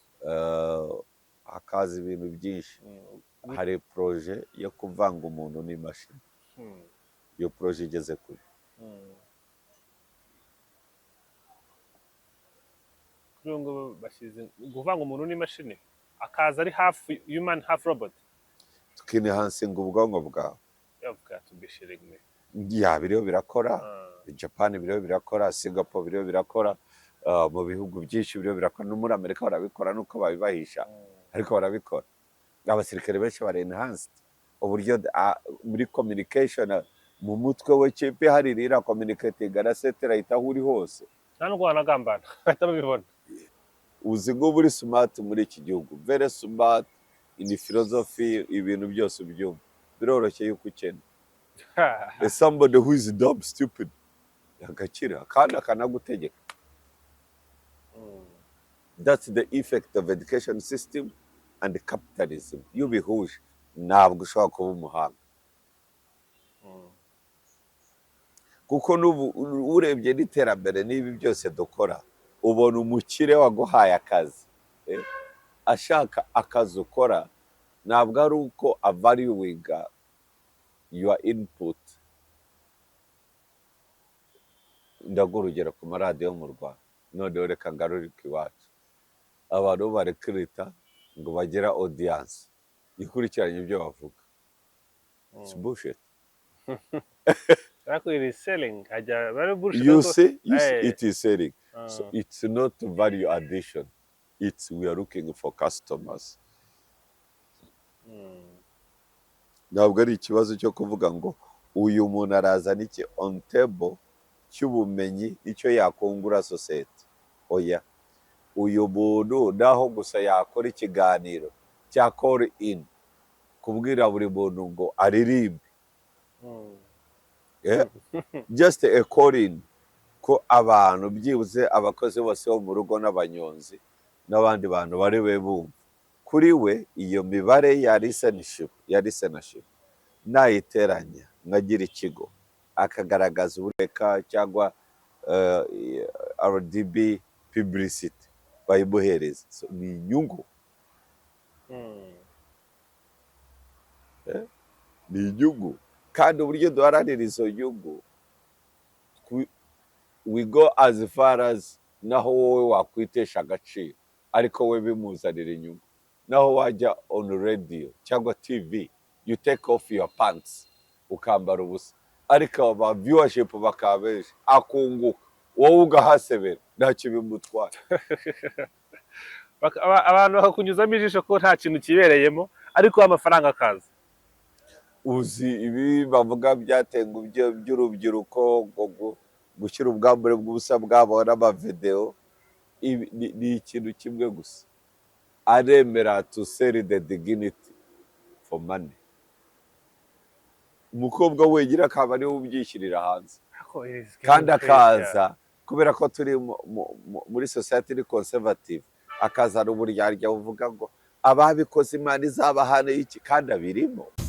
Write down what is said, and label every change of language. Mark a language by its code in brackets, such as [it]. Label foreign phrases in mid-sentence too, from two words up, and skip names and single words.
[rw] Hakaza ibintu byinshi. Hari proje yo kuvanga umuntu n'imashini. Iyo proje igeze kure. Kuri ngo bashyize kuvanga umuntu n'imashini akaza ari [en] half human half robot. [rw] Tukinihansinga ubwonko bwawe. Yavuga tubishe Rimwe. Biriho birakora. Japan biriho birakora, Singapore biriho birakora, mu bihugu byinshi biriho birakora, no muri Amerika barabikora nuko babibahisha, ariko barabikora. Abasirikare benshi bari enhanced uburyo muri communication mu mutwe we chip hari rira communicating na satellite aho uri hose. Nta nubwo wanagambana bahita babibona. Uzi ngo buri smart muri iki gihugu, [en] very smart in philosophy, [rw] ibintu byose byumva biroroshye yuko ukene. [en] Somebody who is dumb stupid [rw] yakakira kandi akanagutegeka. [en] That's the effect of education system and capitalism. [rw] Iyo bihuje ntabwo ushobora kuba umuhanga. Kuko urebye n'iterambere n'ibi byose dukora ubona umukire waguhaye akazi ashaka akazi ukora ntabwo ari uko avaluinga [en] your input. [rw] Ndaguha urugero ku maradiyo mu Rwanda, noneho reka ngarurike iwacu. Abantu barekrita ngo bagira audience ikurikiranye ibyo bavuga. [en] It's bullshit. It is selling. You see, it is selling. So it's not value addition. We are looking for customers. [rw] Ntabwo ari ikibazo cyo kuvuga ngo uyu muntu arazana iki [en] on table [rw] cy'ubumenyi icyo yakungura society. Oya, uyu muntu naho gusa yakora ikiganiro cya [en] call in [rw] kubwira buri muntu ngo aririmbe. [en] Just a call in [rw] ko abantu byibuze abakozi bose bo mu rugo n'abanyonzi n'abandi bantu bari we bumva. Kuri we iyo mibare ya listenership nayiteranya nkagira ikigo akagaragaza ubureka cyangwa RDB publicity bayimuhereza. So, ni inyungu. Ni inyungu kandi uburyo duharanira izo nyungu [en] we go as far as [rw] naho wowe wakwitesha agaciro ariko we bimuzanira inyungu. Naho wajya [en] on radio [rw] cyangwa TV [en] you take off your pants [rw] ukambara ubusa ariko aba viewership bakabeje akunguka wowe ugahasebera ntacyo bimutwara. Abantu bakakunyuzamo ijisho ko nta kintu kibereyemo ariko amafaranga akaza. Uzi ibi bavuga byatenga by'urubyiruko gushyira ubwambure bw'ubusa bwabo n'amavideo ni ikintu kimwe gusa. [en] Aremera to sell the dignity for money. [rw] Umukobwa wegira akaba ariwe ubyishyirira hanze kandi akaza kubera ko turi muri [en] society conservative [rw] akazana uburyarya buvuga ngo ababikoze Imana izabahana iki kandi abirimo.